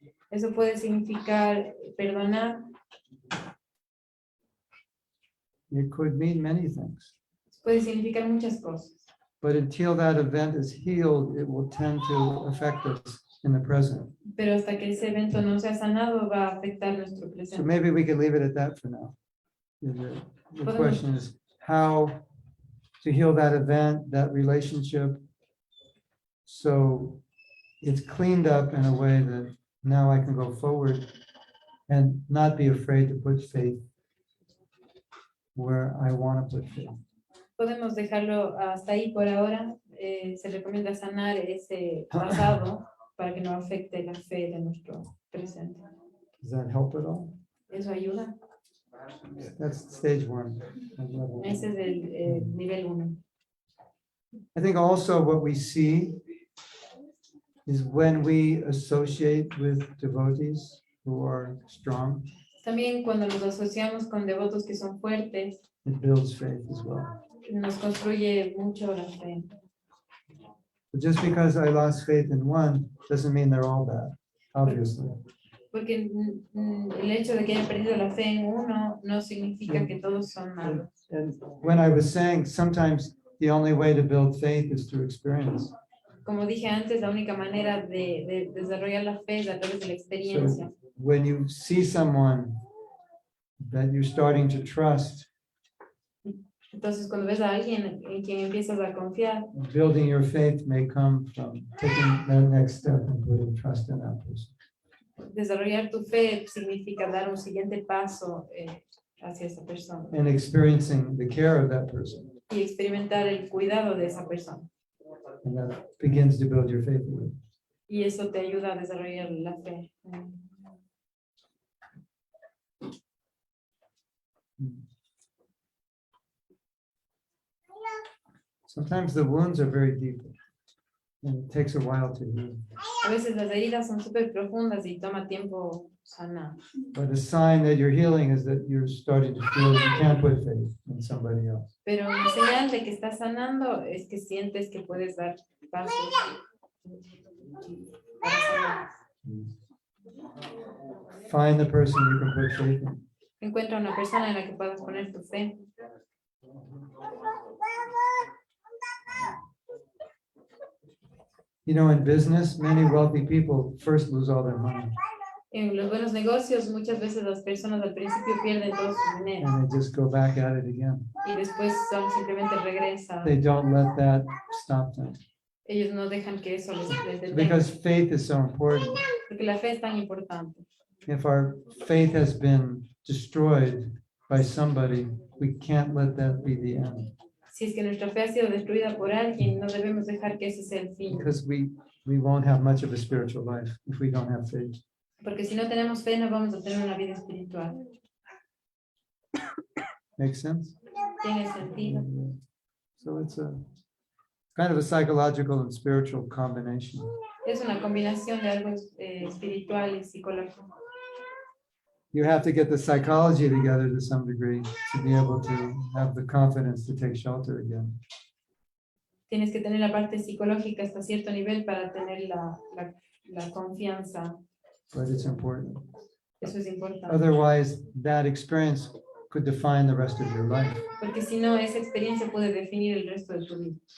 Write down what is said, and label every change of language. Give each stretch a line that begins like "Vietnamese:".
Spanish: Eso puede significar perdonar,
English: It could mean many things.
Spanish: puede significar muchas cosas.
English: But until that event is healed, it will tend to affect us in the present.
Spanish: Pero hasta que ese evento no sea sanado va a afectar nuestro
English: So
Spanish: presente.
English: maybe we can leave it at that for now. The question is how to heal that event, that relationship, so it's cleaned up in a way that now I can go forward and not be afraid to put faith where I want to put faith.
Spanish: Podemos dejarlo hasta ahí por ahora. Se recomienda sanar ese pasado para que no afecte la fe de nuestro presente.
English: Does that help at all?
Spanish: ¿Eso ayuda?
English: That's stage 1.
Spanish: Ese es el nivel 1.
English: I think also what we see is when we associate with devotees who are strong,
Spanish: También cuando nos asociamos con devotos que son fuertes,
English: it builds faith as well.
Spanish: nos construye mucho la fe.
English: But just because I lost faith in one doesn't mean they're all bad, obviously.
Spanish: Porque el hecho de que haya perdido la fe en uno no significa que todos son malos.
English: And when I was saying sometimes the only way to build faith is through experience.
Spanish: Como dije antes, la única manera de desarrollar la fe es a través de la experiencia.
English: So when you see someone that you're starting to trust,
Spanish: Entonces, cuando ves a alguien en quien empiezas a confiar,
English: building your faith may come from taking that next step and putting trust in that person.
Spanish: desarrollar tu fe significa dar un siguiente paso hacia esa persona
English: And experiencing the care of that person.
Spanish: y experimentar el cuidado de esa persona.
English: And that begins to build your faith.
Spanish: Y eso te ayuda a desarrollar la fe.
English: Sometimes the wounds are very deep and it takes a while to heal.
Spanish: A A veces las heridas son súper profundas y toma tiempo sanar.
English: But a sign that you're healing is that you're starting to feel that you can't put faith in somebody else.
Spanish: Pero la señal de que estás sanando es que sientes que puedes dar pasos para sanar.
English: Find the person you can put faith in.
Spanish: Encuentra una persona en la que puedas poner tu fe.
English: You know, in business, many wealthy people first lose all their money
Spanish: En los buenos negocios, muchas veces las personas al principio pierden todo su dinero
English: and they just go back at it again.
Spanish: y después simplemente regresan.
English: They don't let that stop them
Spanish: Ellos no dejan que eso les detenga,
English: because faith is so important.
Spanish: porque la fe es tan importante.
English: If our faith has been destroyed by somebody, we can't let that be the end
Spanish: Si es que nuestra fe ha sido destruida por alguien, no debemos dejar que ese sea el fin,
English: because we won't have much of a spiritual life if we don't have faith.
Spanish: porque si no tenemos fe no vamos a tener una vida espiritual.
English: Make sense?
Spanish: Tiene sentido.
English: So it's a kind of a psychological and spiritual combination.
Spanish: Es una combinación de algo espiritual y psicológico.
English: You have to get the psychology together to some degree to be able to have the confidence to take shelter again.
Spanish: Tienes que tener la parte psicológica hasta cierto nivel para tener la confianza.
English: But it's important.
Spanish: Eso es importante.
English: Otherwise, that experience could define the rest of your life.
Spanish: Porque si no, esa experiencia puede definir el resto de tu vida.